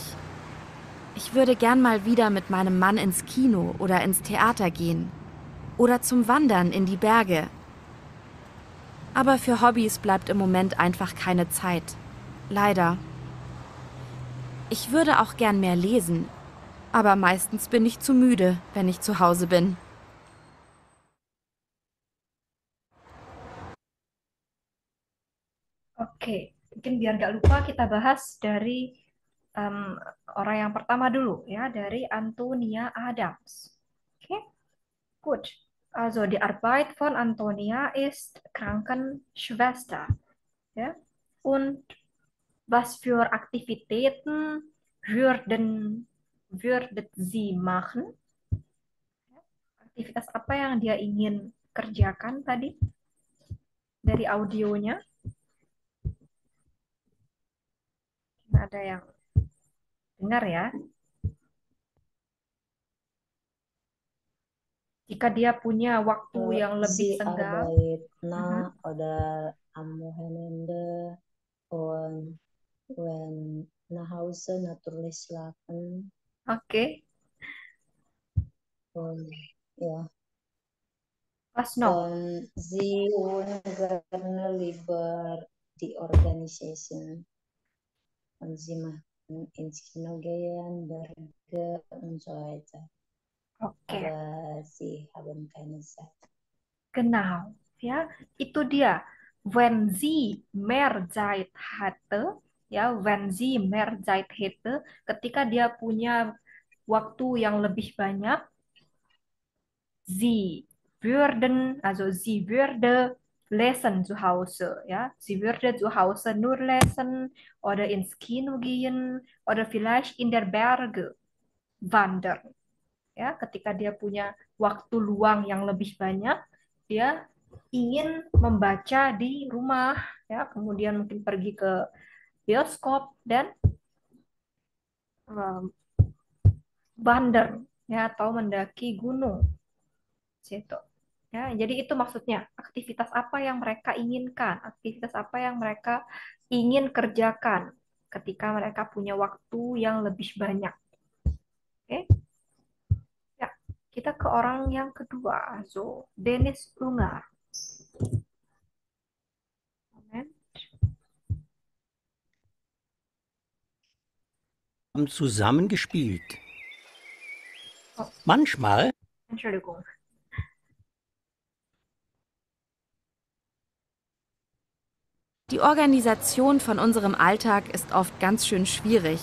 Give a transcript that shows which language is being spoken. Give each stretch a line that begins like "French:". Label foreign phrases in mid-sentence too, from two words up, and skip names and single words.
German: Ich würde gern mal wieder mit meinem Mann ins Kino oder ins Theater gehen. Oder zum Wandern in die Berge. Aber für Hobbys bleibt im Moment einfach keine Zeit. Leider. Ich würde auch gern mehr lesen. Aber meistens bin ich zu müde, wenn ich zu Hause bin.
Indonesian: Oke, mungkin biar nggak lupa kita bahas dari em, orang yang pertama dulu ya, dari Antonia Adams.
German: Oke, gut. Also die Arbeit von Antonia ist Krankenschwester. Ja? Und was für Aktivitäten würde sie machen?
Indonesian: Aktivitas apa yang dia ingin kerjakan tadi dari audionya? Ada yang dengar ya? Jika dia punya waktu yang lebih
German: Sie
Indonesian: senggang,
German: arbeitet oder am Wochenende und wenn nach Hause natürlich schlafen oke, und ja. pas no. Und sie wollen gerne lieber die Organisation und sie machen ins Kino gehen, Berge und so weiter. Oke, Aber sie haben keine Zeit. genau.
Indonesian: Ya, itu dia.
German: Wenn sie mehr Zeit hatte, ya, wenn sie mehr Zeit hätte,
Indonesian: ketika dia punya waktu yang lebih banyak,
German: sie würde lesen zu Hause, ja. Sie würde zu Hause nur lesen oder ins Kino gehen oder vielleicht in der Berge wandern.
Indonesian: Ya, ketika dia punya waktu luang yang lebih banyak, dia ingin membaca di rumah, ya, kemudian mungkin pergi ke bioskop dan um, wandern, ya, atau mendaki gunung. Situ. Ya, jadi itu maksudnya, aktivitas apa yang mereka inginkan, aktivitas apa yang mereka ingin kerjakan ketika mereka punya waktu yang lebih banyak. Oke? Ya, kita ke orang yang kedua,
German: so Dennis Ungar. Moment. Haben zusammen gespielt. Oh, Manchmal Entschuldigung. Die Organisation von unserem Alltag ist oft ganz schön schwierig.